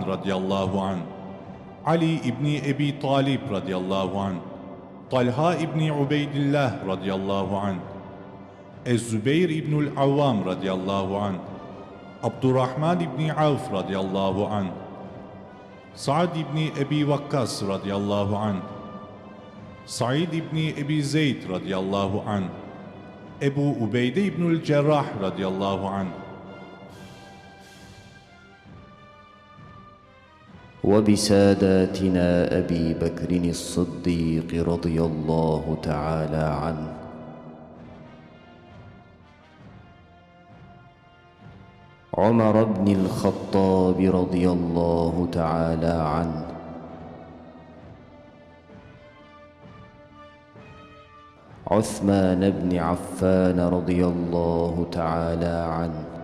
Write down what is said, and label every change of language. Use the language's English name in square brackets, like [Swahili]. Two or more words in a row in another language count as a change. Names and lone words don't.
[Arabic] رضي الله عنه, [Turkish] Ali İbni Ebi Talib [Arabic] رضي الله عنه, [Turkish] Talha İbni Ubeydillah [Arabic] رضي الله عنه, [Turkish] Ez-Zübeyir İbnül Avvam [Arabic] رضي الله عنه, [Turkish] Abdurrahman İbni Avf [Arabic] رضي الله عنه, [Turkish] Sa'd İbni Ebi Vakkas [Arabic] رضي الله عنه, [Turkish] Said İbni Ebi Zeyd [Arabic] رضي الله عنه, [Turkish] Ebu Ubeyde İbnül Cerrah [Arabic] رضي الله عنه. وبساداتنا أبي بكر الصديق رضي الله تعالى عنه، عمر بن الخطاب رضي الله تعالى عنه، عثمان بن عفان رضي الله تعالى عنه،